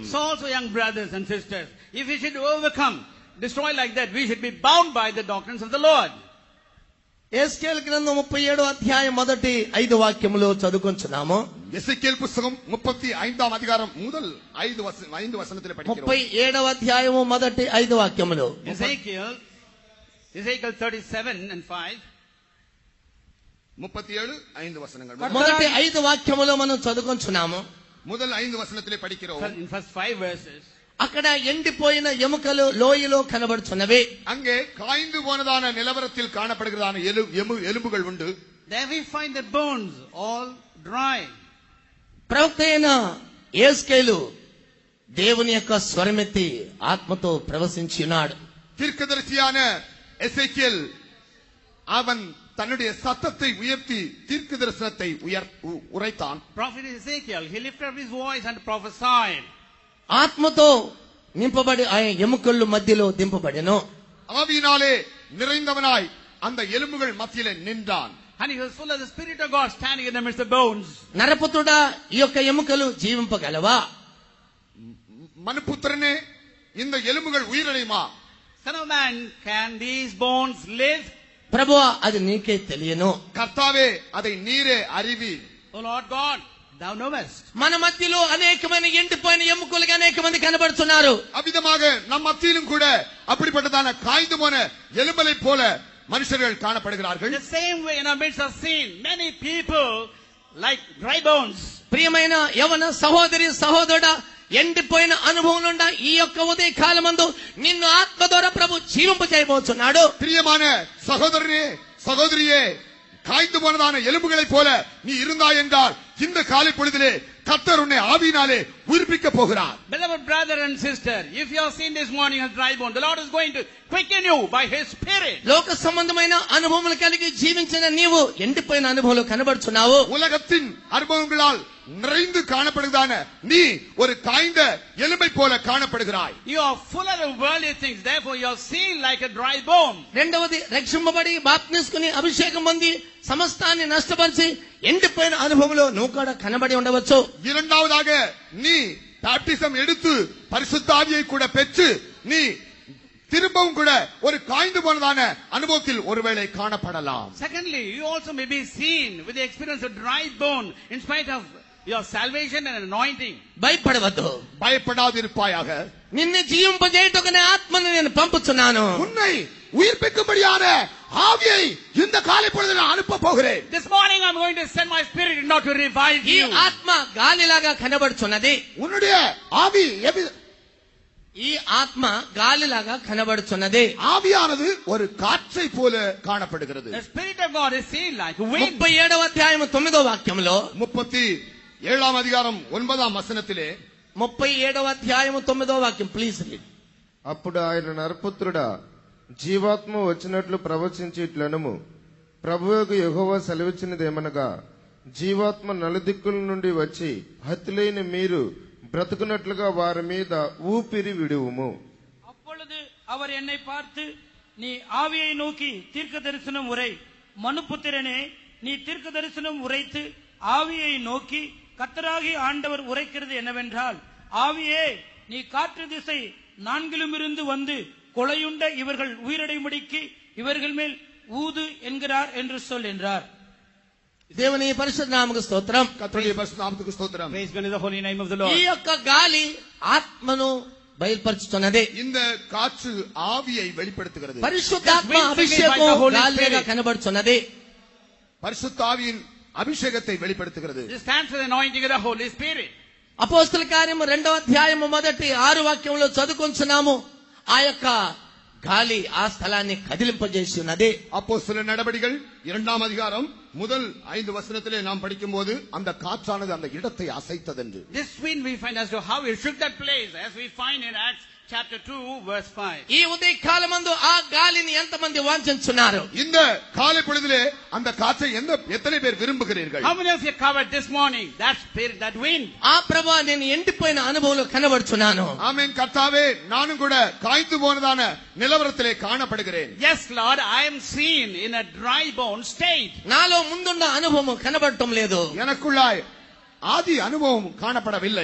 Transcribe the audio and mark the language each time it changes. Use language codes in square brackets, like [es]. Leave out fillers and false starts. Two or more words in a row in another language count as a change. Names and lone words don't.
[en] So also, young brothers and sisters, if we should overcome, destroy like that, we should be bound by the doctrines of the Lord. [te] ఎస్కేల్ గ్రంథం 37వ అధ్యాయం మొదటి 5 వాక్యములు చదువుకొంచున్నాము. [ta] எசேக்கியேல் புத்தகம் 35ஆம் அதிகாரம் முதல் 5 வசனத்திலே படிக்கிறோம். [te] 37వ అధ్యాయము మొదటి 5 వాక్యములు. [en] Ezekiel 37 and 5. [ta] 37 5 వచనங்கள். [te] మొదటి 5 వాక్యములు మనం చదువుకొంచున్నాము. [ta] முதல் 5 வசனத்திலே படிக்கிறோம். [en] In first 5 verses. [te] అక్కడ ఎండిపోయిన ఎముకలు లోయలో కనబడుచున్నవి. [ta] அங்கே காய்ந்து போனதான நிலவரத்தில் காணப்படுகிறதான எலும்புகள் உண்டு. [en] There we find the bones all dry. [te] ప్రవక్త అయిన ఎస్కేలు దేవుని యొక్క స్వరమెత్తి ఆత్మతో ప్రవశించి ఉన్నాడు. [ta] தீர்க்கதரிசியான எசேக்கியேல் அவன் தன்னுடைய சத்தத்தை உயர்த்தி தீர்க்க தரிசனத்தை உரைத்தான். [en] Prophet Ezekiel, he lifted up his voice and prophesied. [te] ఆత్మతో నింపబడి ఆయన ఎముకలు మధ్యలో దింపబడెను. [ta] ஆவியினாலே நிறைந்தவனாய் அந்த எலும்புகள் மத்தியிலே நின்றான். [en] And he was full of the Spirit of God standing in the midst of the bones. [te] నరపుత్రుడా ఈ యొక్క ఎముకలు జీవింపగలవా? [ta] மனுபுத்திரனே இந்த எலும்புகள் உயிரடையுமா? [en] Son of man, can these bones live? [te] ప్రభువా అది నీకే తెలియను. [ta] கர்த்தாவே அதை நீரே அறிவி. [en] O Lord God, thou knowest. [te] మన మధ్యలో అనేకమైన ఎండిపోయిన ఎముకలుగా అనేక మంది కనబడుతున్నారు. [ta] அவ்விதமாக நம் மத்தியிலும் கூட அப்படிப்பட்டதான காய்ந்து போன எலும்பலை போல மனுஷர்கள் காணப்படுகிறார்கள். [en] The same way in our midst are seen many people like dry bones. [te] ప్రియమైన యవన సహోదరి సహోదరుడా ఎండిపోయిన అనుభవం నుండి ఈ యొక్క ఉదయ కాలమందు నిన్ను ఆత్మ ద్వారా ప్రభు జీవింప చేయబోతున్నాడు. [ta] பிரியமான சகோதரனே சகோதரியே, காய்ந்து போனதான எலும்புகளைப் போல நீ இருந்தாய் என்றால் இந்த காலை பொழுதிலே கர்த்தர் உன்னை ஆவியினாலே உயிர்ப்பிக்க போகிறார். [en] Beloved brother and sister, if you are seen this morning as dry bone, the Lord is going to quicken you by His Spirit. [te] లోక సంబంధమైన అనుభవములు కలిగి జీవించిన నీవు ఎండిపోయిన అనుభవంలో కనబడుచున్నావు. [ta] உலகத்தின் அனுபவங்களால் நிறைந்து காணப்படுகிறதான நீ ஒரு காய்ந்த எலும்பை போல காணப்படுகிறாய். [en] You are full of worldly things, therefore you are seen like a dry bone. [te] రెండవది రక్షింపబడి బాప్తిస్కుని అభిషేకం పొంది సమస్తాన్ని నష్టపరిచి ఎండిపోయిన అనుభవంలో నువ్వు కూడా కనబడి ఉండవచ్చు. [ta] இரண்டாவதாக நீ பாப்டிசம் எடுத்து பரிசுத்த ஆவியை கூட பெற்று நீ திரும்பவும் கூட ஒரு காய்ந்து போனதான அனுபவத்தில் ஒருவேளை காணப்படலாம். [en] Secondly, you also may be seen with the experience of dry bone in spite of your salvation and anointing. [te] భయపడవద్దు, [ta] பயப்படாதிருப்பாயாக. [te] నిన్ను జీవింపజేయుటకునే ఆత్మను నేను పంపుచున్నాను. [ta] உன்னை உயிர்ப்பிக்கும்படியான ஆவியை இந்த காலை பொழுதில் அனுப்ப போகிறேன். [en] This morning I'm going to send my spirit not to revive ఈ you. [te] ఆత్మ గాలిలాగా కనబడుచున్నది. [ta] உன்னுடைய ஆவி [te] ఈ ఆత్మ గాలిలాగా కనబడుచున్నది. [ta] ஆவியானது ஒரு காற்றை போல காணப்படுகிறது. [en] The Spirit of God is seen like wind. [te] 37వ అధ్యాయం 9వ వాక్యంలో [ta] 37ஆம் அதிகாரம் 9ஆம் வசனத்திலே [te] 37వ అధ్యాయం 9వ వాక్యం [en] please read. [te] అప్పుడు ఆయన నరపుత్రుడా జీవాత్మ వచ్చినట్లు ప్రవచించి ఇట్లనుము ప్రభువుకు యెహోవా సెలవిచ్చినదేమనగా జీవాత్మ నలుదిక్కుల నుండి వచ్చి హతులైన మీరు బ్రతుకున్నట్లుగా వారి మీద ఊపిరి విడువుము. [ta] அப்பொழுது அவர் என்னை பார்த்து, நீ ஆவியை நோக்கி தீர்க்க தரிசனம் உரை. மனுபுத்திரனே, நீ தீர்க்க தரிசனம் உரைத்து ஆவியை நோக்கி கர்த்தராகிய ஆண்டவர் உரைக்கிறது என்னவென்றால், ஆவியே, நீ காற்று திசை நான்கிலுமிருந்து வந்து கொலையுண்ட இவர்கள் உயிரடையும்படிக்கு இவர்கள் மேல் ஊது என்கிறார் என்று சொல் என்றார். [te] దేవుని పరిశుద్ధ నామముకు స్తోత్రం. [ta] கர்த்தருடைய பரிசுத்த நாமத்துக்கு ஸ்தோத்திரம். [en] Praise be to the holy name of the ఈ Lord. [te] యొక్క గాలి ఆత్మను బయలుపరుచుతున్నది. [ta] இந்த காற்று ஆவியை வெளிப்படுத்துகிறது. [te] పరిశుద్ధాత్మ [en] Just wind [te] అభిషేకం [en] by the Holy [te] గాలిగా [en] Spirit. [te] కనబడుతున్నది. [ta] பரிசுத்த ஆவியின் அபிஷேகத்தை வெளிப்படுத்துகிறது. [en] This stands for the anointing of the Holy Spirit. [te] అపోస్తల కార్యము 2వ అధ్యాయము మొదటి 6 వాక్యంలో చదువుకొంచున్నాము. ఆ యొక్క గాలి ఆ స్థలాన్ని కదిలింపజేసి ఉన్నది. [ta] அப்போஸ்தலர் நடபடிகள் 2ஆம் அதிகாரம் முதல் 5 வசனத்திலே நாம் படிக்கும்போது அந்த காற்றானது அந்த இடத்தை அசைத்ததென்று. [en] This wind we find as to how it shook that place, as we find in Acts chapter 2 verse 5. [te] ఈ ఉదయ కాలమందు ఆ గాలిని ఎంతమంది వాంఛించున్నారు? [ta] இந்த காலை பொழுதிலே அந்த காற்றை எத்தனை பேர் விரும்புகிறீர்கள்? [en] How many of you covered this morning that spirit, that wind? [te] ఆ ప్రభువా, నేను ఎండిపోయిన అనుభవంలో కనబడుచున్నాను. [ta] ஆமென். கர்த்தாவே, நானும் கூட காய்ந்து போனதான நிலவரத்திலே காணப்படுகிறேன். [en] Yes, Lord, I am seen in a dry bone state. [te] నాలో ముందున్న అనుభవం కనబడటం లేదు. [ta] எனக்குள்ளாய் ஆதி அனுபவம் காணப்படவில்லை.